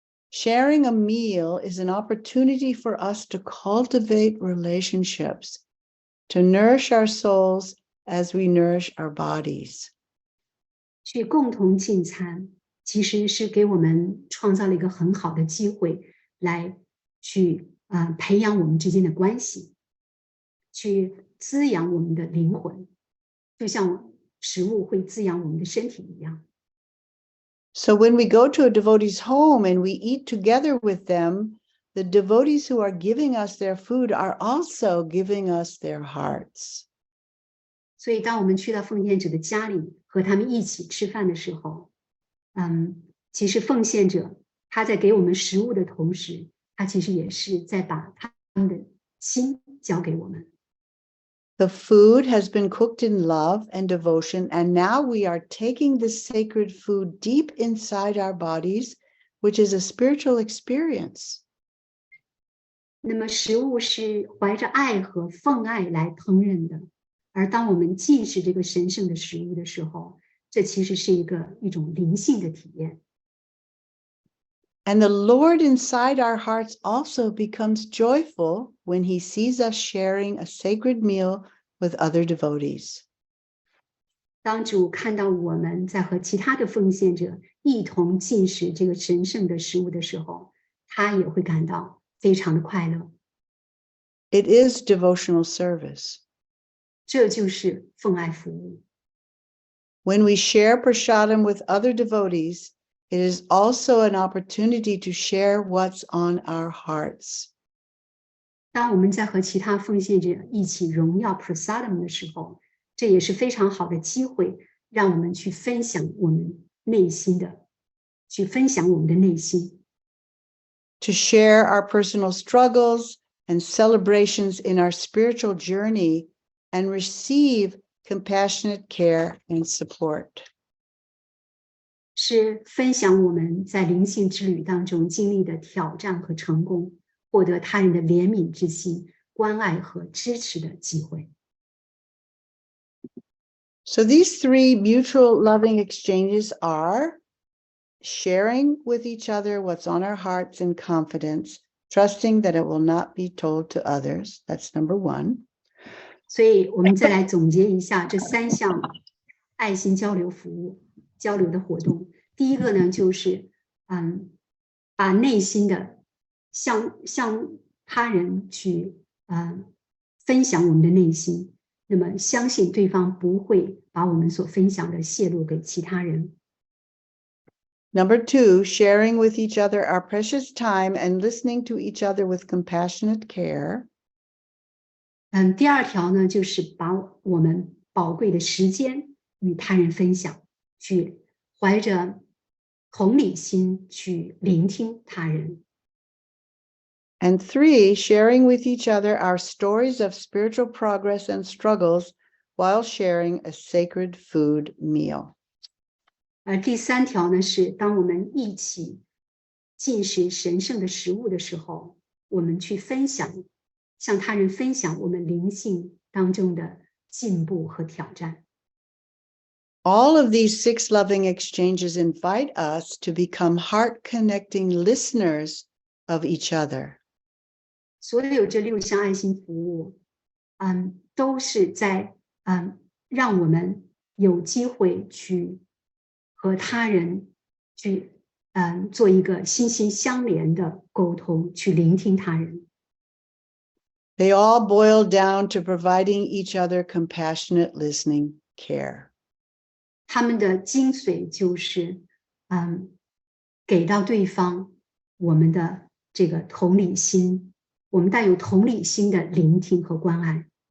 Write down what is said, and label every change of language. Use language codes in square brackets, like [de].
[en] Sharing a meal is an opportunity for us to cultivate relationships, to nourish our souls as we nourish our bodies. [zh] 去共同进餐，其实是给我们创造了一个很好的机会，来去培养我们之间的关系，去滋养我们的灵魂，就像食物会滋养我们的身体一样。 [en] So when we go to a devotee's home and we eat together with them, the devotees who are giving us their food are also giving us their hearts. [zh] 所以当我们去到奉献者的家里和他们一起吃饭的时候，其实奉献者他在给我们食物的同时，他其实也是在把他们的心交给我们。 [en] The food has been cooked in love and devotion, and now we are taking this sacred food deep inside our bodies, which is a spiritual experience. [zh] 那么食物是怀着爱和奉爱来烹饪的，而当我们进食这个神圣的食物的时候，这其实是一种灵性的体验。 [en] And the Lord inside our hearts also becomes joyful when he sees us sharing a sacred meal with other devotees. [zh] 当主看到我们在和其他的奉献者一同进食这个神圣的食物的时候，他也会感到非常的快乐。 [en] It is devotional service. [zh] 这就是奉爱服务。 [en] When we share prasadam with other devotees, it is also an opportunity to share what's on our hearts. [zh] 当我们在和其他奉献者一起荣耀 prasadam 的时候，这也是非常好的机会，让我们去分享我们内心的，去分享我们的内心。 [en] To share our personal struggles and celebrations in our spiritual journey and receive compassionate care and support. [zh] 是分享我们在灵性之旅当中经历的挑战和成功，获得他人的怜悯之心、关爱和支持的机会。 [en] So these three mutual loving exchanges are sharing with each other what's on our hearts in confidence, trusting that it will not be told to others. That's number one. [zh] 所以我们再来总结一下这3项爱心交流服务交流的活动。第一个呢，就是把内心的向他人去分享我们的内心，那么相信对方不会把我们所分享的泄露给其他人。 [en] Number 2, sharing with each other our precious time and listening to each other with compassionate care. [zh] 第二条呢，就是把我们宝贵的时间与他人分享，去怀着同理心去聆听他人。 [en] And 3, sharing with each other our stories of spiritual progress and struggles while sharing a sacred food meal. [zh] 第三条呢，是当我们一起进食神圣的食物的时候，我们去分享，向他人分享我们灵性当中的进步和挑战。 [en] All of these 6 loving exchanges invite us to become heart-connecting listeners of each other. [zh] 所有这6项爱心服务，都是在让我们有机会去和他人去做一个心心相连的沟通，去聆听他人。 [en] They all boil down to providing each other compassionate listening care. [zh] 他们的精髓就是给到对方我们的这个同理心，我们带有同理心的聆听和关爱。